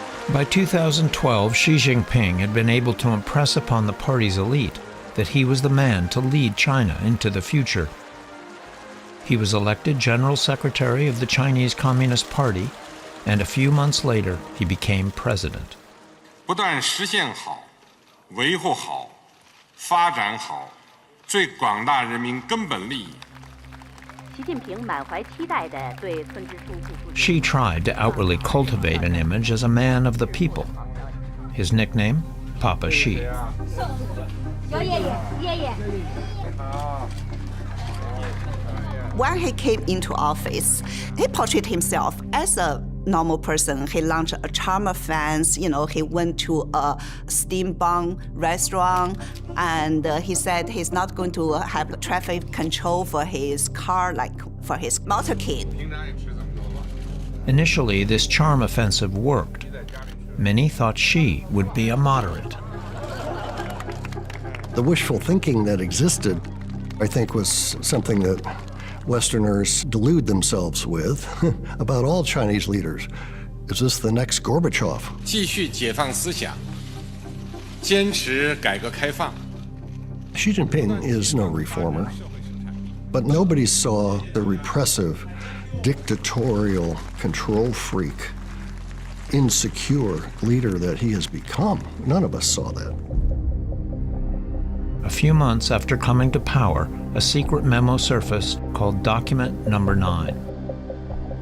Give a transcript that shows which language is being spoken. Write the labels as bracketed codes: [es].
[en] By 2012, Xi Jinping had been able to impress upon the party's elite that he was the man to lead China into the future. He was elected General Secretary of the Chinese Communist Party, and a few months later, he became president. [zh] 不但实现好、维护好、发展好最广大人民根本利益。 [en] Xi tried to outwardly cultivate an image as a man of the people. His nickname, Papa Xi. When he came into office, he portrayed himself as a normal person. He launched a charm fans, he went to a steampunk restaurant, and he said he's not going to have traffic control for his car like for his motorcade. Initially, this charm offensive worked. Many thought Xi would be a moderate. The wishful thinking that existed, I think, was something that Westerners delude themselves with about all Chinese leaders. Is this the next Gorbachev? [zh] 继续解放思想，坚持改革开放。 [en] Xi Jinping is no reformer, but nobody saw the repressive, dictatorial, control freak, insecure leader that he has become. None of us saw that. A few months after coming to power, a secret memo surfaced called Document Number 9.